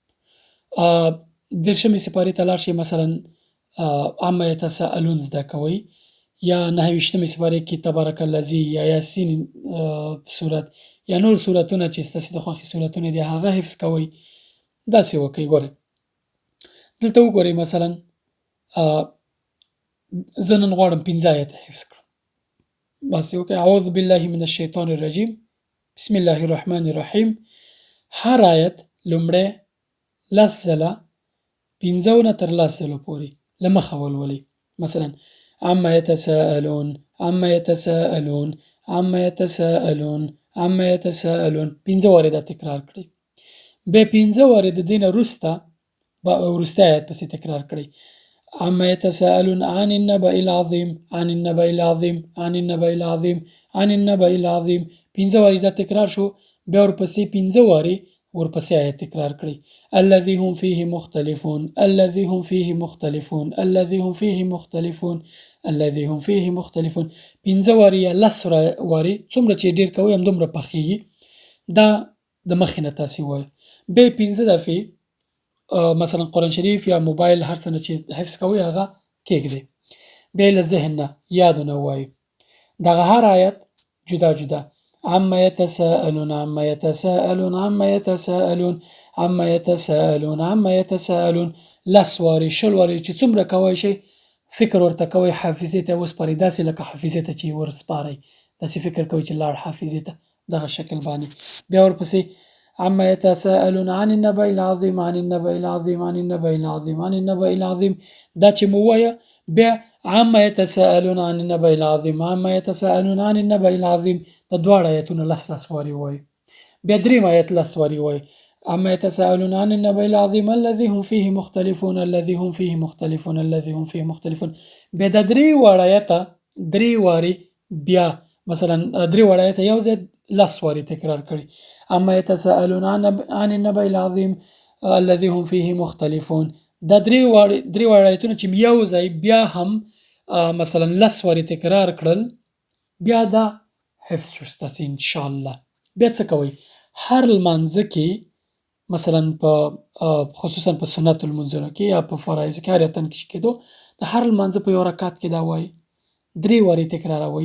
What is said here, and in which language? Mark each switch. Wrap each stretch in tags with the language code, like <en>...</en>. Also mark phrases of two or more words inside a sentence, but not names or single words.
<ps>10مې سپارې ته لاړ شئ، مثلا</ps> <ar>عما یتساءلون</ar> <ps>زده کوئ، یا 29مې سپارې کې</ps> <ar>تبارک الذی</ar> <ps>یا یاسین سورت یا نور سورتونه چې ستاسې د خوښې سورتونه دي هغه حفظ کوئ. داسې وکئ. ګورئ دلته وګورئ، مثلا زه نن غواړم 15 آیته حفظ کړم. داسې وکئ،</ps> <ar>اعوذ بالله من الشیطان الرجیم، بسم الله الرحمن الرحیم.</ar> <ps>هر آیت لومړی 10 ځله 15 نه تر 10 ځلو پورې له مخه ولولئ.</ps> <ar>مثلا عما یتساءلون عما یتساءلون عما یتساءلون عما یتساءلون</ar> <ps>15 وارې دا تکرار کړئ.</ps> <ar>بیا 15 وارې د دې نه وروسته وروستی آیت پسې تکرار کړئ. عما یتساءلون عن النبأ العظیم عن النبأ العظیم عن النبأ العظیم عن النبأ العظیم</ar> <ps>15 وارې دا تکرار شو. بیا ورپسې 15 وارې ورپسې آیت تکرار کړئ.</ps> <ar>الذي هم فيه مختلفون الذي هم فيه مختلفون الذي هم فيه مختلفون الذي هم فيه مختلفون</ar> <ps>15 وارې یا 10 وارې، څومره چې ډېر کوئ همدومره پخېږي. دا د مخې نه تاسې وایئ. بیا 15 دفعې مثلا قرآن شریف یا موبایل هر څه نه چې حفظ کوئ هغه کېږدئ. بیا یې له ذهن نه یادو نه ووایئ. دغه هر آیت جدا جدا</ps> <ar>عما یتساءلون عما یتساءلون عما یتساءلون عما یتساءلون عما یتساءلون</ar> <ps>10 وارې 20 وارې چې څومره کوی شئ فکر ورته کوئ، حافظې ته وسپارئ، داسې لکه حافظې ته چې ورسپارئ، داسې فکر کوئ چې لاړ حافظې ته، دغه شکل باندې. بیا ورپسې</ps> <ar>عما يتساءلون عن النبأ العظیم عن النبأ العظیم عن النبأ العظیم عن النبأ العظیم</ar> <ps>دا چې مو ووایه.</ps> <ar>بیا عما يتساءلون عن النبأ العظیم عما يتساءلون عن النبأ العظیم</ar> <ps>د دواړه آیتونه 10 وارې ووایئ. بیا 3 آیت 10 وارې ووایئ.</ps> <ar>عما يتساءلون عن النبأ العظیم الذي هم فيه مختلفون الذي هم فيه مختلفون الذي هم فيه مختلفون.</ar> <ps>بیا د 3 واړه آیته 3 وارې بیا مثلا 3 واړه آیته یو ځای 10 وارې تکرار کړي.</ps> <ar>عما يتساءلون عن النبأ العظیم الذي هم فيه مختلفون</ar> <ps>دا درې واړه آیتونه چې یو ځای بیا هم مثلا 10 وارې تکرار کړل، بیا دا حفظ شو ستاسې انشاءالله. بیا څه کوئ؟ هر لمانځه کې مثلا په خصوصا په سنت المنځونو کې یا په فرایضو کې هر یو تن کې چې کېدو، د هر لمانځه په یو رکعت کې دا وایي، 3 وارې تکراروئ.</ps>